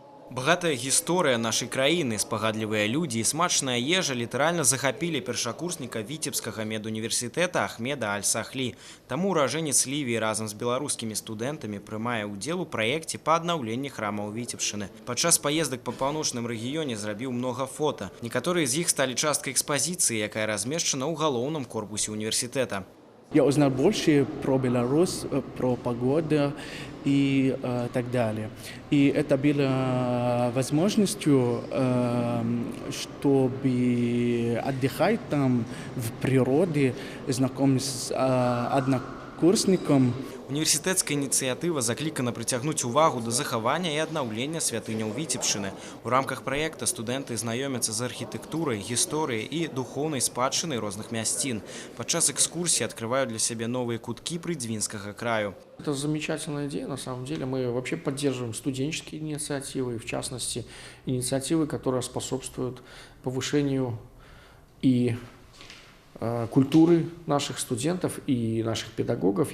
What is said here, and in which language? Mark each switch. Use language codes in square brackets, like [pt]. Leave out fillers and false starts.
[be] Багатая гісторыя нашай краіны, спагадлівыя людзі і смачная ежа літаральна захапілі першакурсніка Віцебскага медуніверсітэта Ахмеда Аль-Сахлі. Таму уражэнец Лівіі разам з беларускімі студэнтамі прымае ўдзел у праекце па аднаўленні храмаў Віцебшчыны. Падчас паездак па паўночным рэгіёне зрабіў многа фота. Некаторыя з іх сталі часткай экспазіцыі, якая размешчана ў галоўным корпусе універсітэта. [ru] Я узнал больше про Беларусь, про погоду и так далее. И это было возможностью, чтобы отдыхать там в природе, знакомиться с однокурсником. [be] Універсітэцкая ініцыятыва заклікана прыцягнуць увагу да захавання і аднаўлення святыняў Віцебшчыны. У рамках праекта студэнты знаёмяцца з архітэктурай, гісторыяй і духоўнай спадчынай розных мясцін. Падчас экскурсіі [ru] открывают для себя новые [be] кутки прыдзвінскага краю. [ru] Это замечательная идея, на самом деле. Мы вообще поддерживаем студенческие инициативы, в частности, инициативы, которые способствуют повышению и культуры наших студентов и наших педагогов.